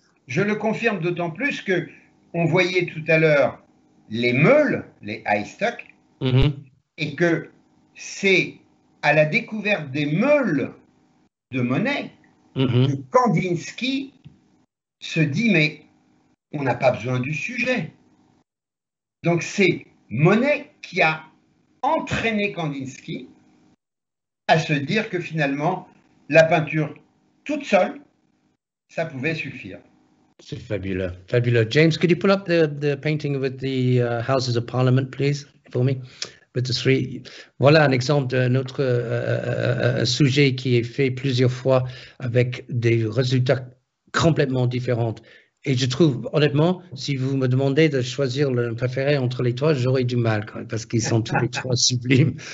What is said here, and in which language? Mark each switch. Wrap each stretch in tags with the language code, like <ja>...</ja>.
<fr>Je le confirme d'autant plus que on voyait tout à l'heure les meules, les haystack, et que c'est à la découverte des meules de Monet que Kandinsky se dit mais on n'a pas besoin du sujet. Donc c'est Monet qui a entraîné Kandinsky à se dire que finalement la peinture toute seule, ça pouvait suffire. C'est fabuleux, fabuleux.</fr> <en>James, could you pull up the painting with the Houses of Parliament, please, for me? With the three.</en> <fr>Voilà un exemple d'un autre sujet qui est fait plusieurs fois avec des résultats complètement différents. Et je trouve, honnêtement, si vous me demandez de choisir le préféré entre les trois, j'aurais du mal quand même, parce qu'ils sont tous les trois sublimes.</fr>